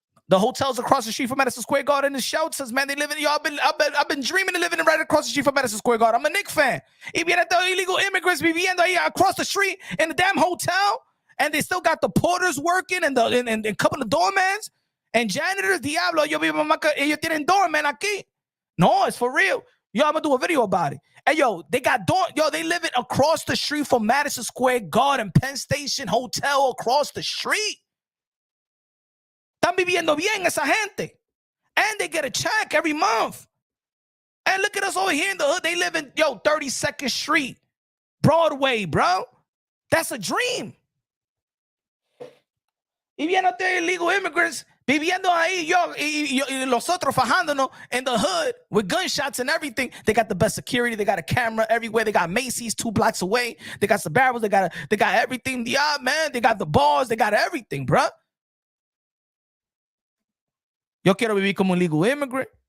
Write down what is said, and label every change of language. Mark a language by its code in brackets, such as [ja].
[en] The hotels across the street from Madison Square Garden and shoutouts, man. They live in, I've been dreaming of living right across the street from Madison Square Garden. I'm a Knicks fan. [es] Y vienen [en] the illegal immigrants [es] viviendo ahí [en] across the street in the damn hotel, and they still got the porters working and a couple of doormans and janitors. [es] Diablo, yo, ellos tienen doorman aquí. [en] No, it's for real. Yo, I'm gonna do a video about it. Hey, yo, they live it across the street from Madison Square Garden, Penn Station Hotel across the street. [es] Están viviendo bien esa gente. [en] And they get a check every month. And look at us over here in the hood. They live in, 32nd Street, Broadway, bro. That's a dream. [es] Y vienen [en] the illegal immigrants [es] viviendo ahí, y los otros fajándonos [en] in the hood with gunshots and everything. They got the best security. They got a camera everywhere. They got Macy's 2 blocks away. They got Sbarro's. They got everything. Yeah, man. They got the bars. They got everything, bro. [es] Yo quiero vivir como un [en] illegal immigrant.